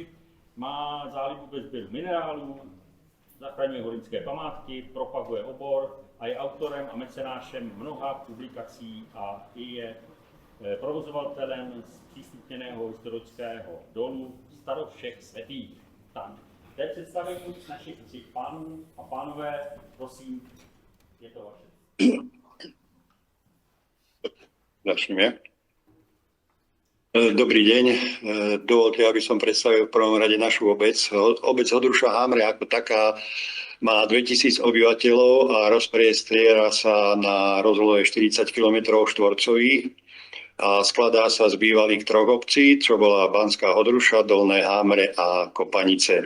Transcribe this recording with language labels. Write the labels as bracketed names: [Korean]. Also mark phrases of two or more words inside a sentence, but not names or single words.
[Czech] Má zálibu ve sběru minerálů, zachraňuje hornické památky, propaguje obor a je autorem a mecenášem mnoha publikací a i je provozovatelem zpřístupněného historického dolu Starovšech svätých. Tak, to je představení našich 3 pánů a pánové, prosím, je to vaše. Začneme. [Slovak] Dobrý deň. Dovolte, aby som predstavil v prvom rade našu obec. Obec Hodruša Hamre ako taká má 2000 obyvateľov a rozpriestriera sa na rozlohe 40 km štvorcových a skladá sa z bývalých 3 obcí, čo bola Banská Hodruša, Dolné Hamre a Kopanice.